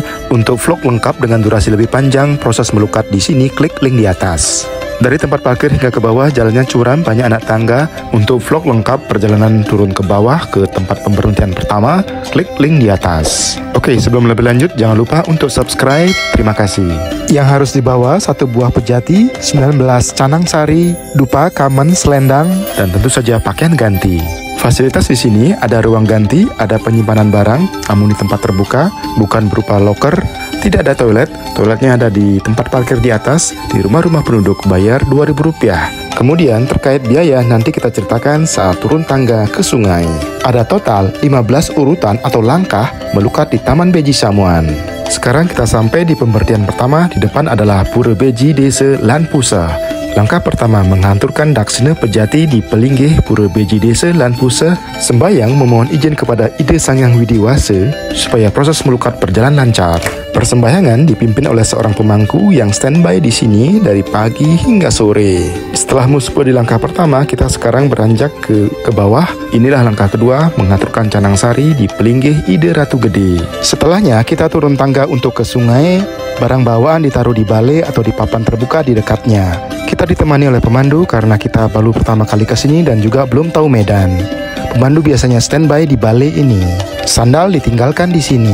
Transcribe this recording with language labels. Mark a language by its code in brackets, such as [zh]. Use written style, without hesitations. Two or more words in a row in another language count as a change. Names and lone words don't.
[id] Untuk vlog lengkap dengan durasi lebih panjang proses melukat di sini, klik link di atas. Dari tempat parkir hingga ke bawah jalannya curam, banyak anak tangga. Untuk vlog lengkap perjalanan turun ke bawah ke tempat pemberhentian pertama, klik link di atas. Oke, sebelum lebih lanjut jangan lupa untuk subscribe. Terima kasih. Yang harus dibawa: 1 buah pejati, 19 canang sari, dupa, kamen, selendang, dan tentu saja pakaian ganti. Fasilitas di sini ada ruang ganti, ada penyimpanan barang, namun di tempat terbuka, bukan berupa loker. Tidak ada toilet, toiletnya ada di tempat parkir di atas, di rumah-rumah penduduk, bayar Rp2.000. Kemudian terkait biaya nanti kita ceritakan saat turun tangga ke sungai. Ada total 15 urutan atau langkah melukat di Taman Beji Samuan. Sekarang kita sampai di pemberhentian pertama. Di depan adalah Pura Beji Desa Lanpusa. Langkah pertama menghanturkan daksina pejati di pelinggih Pura Beji Desa Lanpusa, sembayang memohon izin kepada Ida Sang Hyang Widiwasa supaya proses melukat berjalan lancar. Persembahyangan dipimpin oleh seorang pemangku yang standby di sini dari pagi hingga sore. Setelah musbah di langkah pertama, kita sekarang beranjak ke bawah. Inilah langkah kedua, mengaturkan canang sari di pelinggih Ida Ratu Gede. Setelahnya kita turun tangga untuk ke sungai. Barang bawaan ditaruh di balai atau di papan terbuka di dekatnya. Kita ditemani oleh pemandu karena kita baru pertama kali ke sini dan juga belum tahu medan. Pemandu biasanya standby di balai ini. Sandal ditinggalkan di sini.